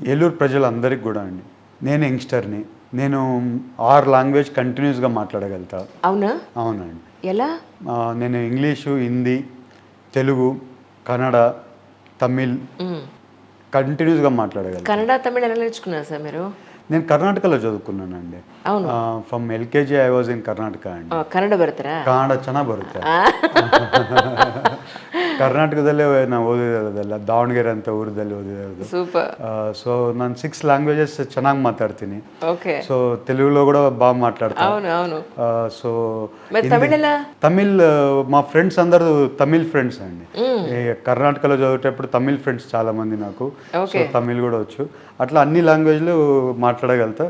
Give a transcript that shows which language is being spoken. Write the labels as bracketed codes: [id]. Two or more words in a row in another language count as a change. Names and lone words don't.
[te] ఏలూరు ప్రజలందరికీ కూడా అండి, నేను యంగ్స్టర్ని, నేను 6 లాంగ్వేజ్ కంటిన్యూస్గా మాట్లాడగలుగుతా. అవునా? అవునండి. ఎలా? నేను ఇంగ్లీషు, హిందీ, తెలుగు, కన్నడ, తమిళ్ కంటిన్యూస్గా మాట్లాడగలుగుతాను. కన్నడ, తమిళ్ ఎలా నేర్చుకున్నారు సార్ మీరు? నేను కర్ణాటకలో చదువుకున్నానండి. అవును. [en] from LKG I was in Karnataka ಅಂడి. [kn] ಕನ್ನಡ ಬರ್ತಾರಾ? ಕನ್ನಡ ಚೆನ್ನಾಗಿ ಬರುತ್ತೆ. ಕರ್ನಾಟಕದಲ್ಲೇ ನಾವು ಓದಿರೋದಲ್ಲ, ದಾವಣಗೆರೆ ಅಂತ ಊರದಲ್ಲಿ ಓದಿರೋದು. ಸೂಪರ್. సో ನಾನು 6 లాంగ్వేజెస్ ಚೆನ್ನಾಗಿ మాట్లాಡ್ತೀನಿ. [te] ఓకే. సో తెలుగులో కూడా బాగా మాట్లాడతాను. అవును అవును. సో మరి తమిళ్ ఎలా? తమిళ్ మా ఫ్రెండ్స్ అందరూ తమిళ్ ఫ్రెండ్స్ అండి. కర్ణాటకలో చదివేటప్పుడు తమిళ్ ఫ్రెండ్స్ చాలా మంది నాకు. సో తమిళ్ కూడా వచ్చు. అట్లా అన్ని లాంగ్వేజ్లు మాట్లాడగలుగుతా.